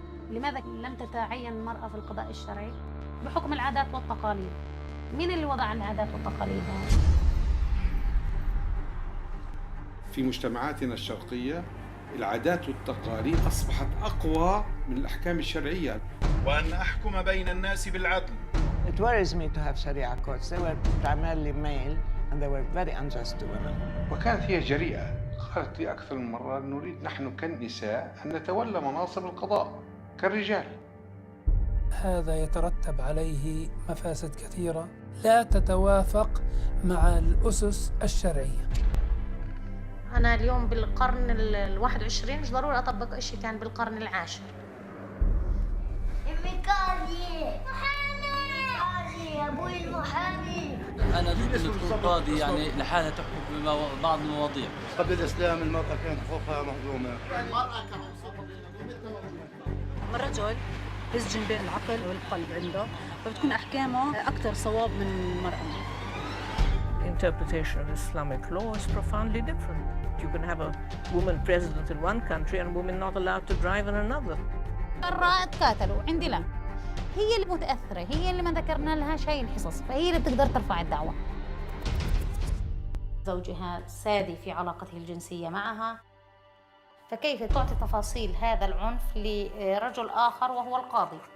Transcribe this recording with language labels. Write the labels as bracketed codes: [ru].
[ar] لماذا لم تتعين المرأة في القضاء الشرعي؟ بحكم العادات والتقاليد. مين اللي وضع العادات والتقاليد؟ في مجتمعاتنا الشرقية العادات والتقاليد أصبحت أقوى من الأحكام الشرعية. وأن أحكم بين الناس بالعدل. [en] It worries me to have Sharia courts. They were primarily male and they were very unjust to women. [ar] وكانت هي جريئة. قالت لي أكثر من مرة نريد نحن كالنساء أن نتولى مناصب القضاء كالرجال. هذا يترتب عليه مفاسد كثيرة لا تتوافق مع الأسس الشرعية. أنا اليوم بالقرن ال21 مش ضروري أطبق إشي كان بالقرن العاشر. المقاضي محامي يا أبوي المحامي. أنا ضد أن تكون قاضي يعني لحالها تحكم بعض المواضيع. قبل الإسلام المرأة كانت حقوقها مهضومة. المرأة كمنصوبة الرجل يسجن بين العقل والقلب عنده، فبتكون أحكامه أكثر صواب من المرأة. [en] Interpretation of Islamic law is profoundly different. You can have a woman president in one country and women not allowed to drive in another. [ar] برا تقاتلوا عندي لا. هي اللي متأثرة، هي اللي ما ذكرنا لها شيء الحصص، فهي اللي بتقدر ترفع الدعوة. زوجها سادي في علاقته الجنسية معها، فكيف تعطي تفاصيل هذا العنف لرجل آخر وهو القاضي؟